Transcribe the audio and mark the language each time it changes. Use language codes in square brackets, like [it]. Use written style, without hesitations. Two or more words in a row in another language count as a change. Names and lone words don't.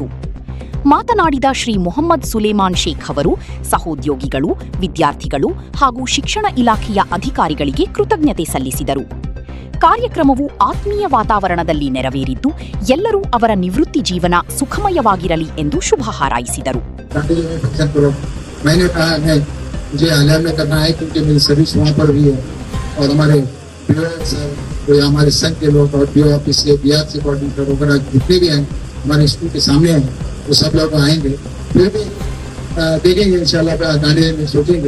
[kn] ಮಾತನಾಡಿದ ಶ್ರೀ ಮೊಹಮ್ಮದ್ ಸುಲೇಮಾನ್ ಶೇಖ್ ಅವರು ಸಹೋದ್ಯೋಗಿಗಳು, ವಿದ್ಯಾರ್ಥಿಗಳು ಹಾಗೂ ಶಿಕ್ಷಣ ಇಲಾಖೆಯ ಅಧಿಕಾರಿಗಳಿಗೆ ಕೃತಜ್ಞತೆ ಸಲ್ಲಿಸಿದರು. ಕಾರ್ಯಕ್ರಮವು ಆತ್ಮೀಯ ವಾತಾವರಣದಲ್ಲಿ ನೆರವೇರಿದ್ದು ಎಲ್ಲರೂ ಅವರ ನಿವೃತ್ತಿ ಜೀವನ ಸುಖಮಯವಾಗಿರಲಿ ಎಂದು ಶುಭ ಹಾರೈಸಿದರು. [hi] वो सब लोग आएंगे, फिर भी देखेंगे इंशाल्लाह गाने में सोचेंगे.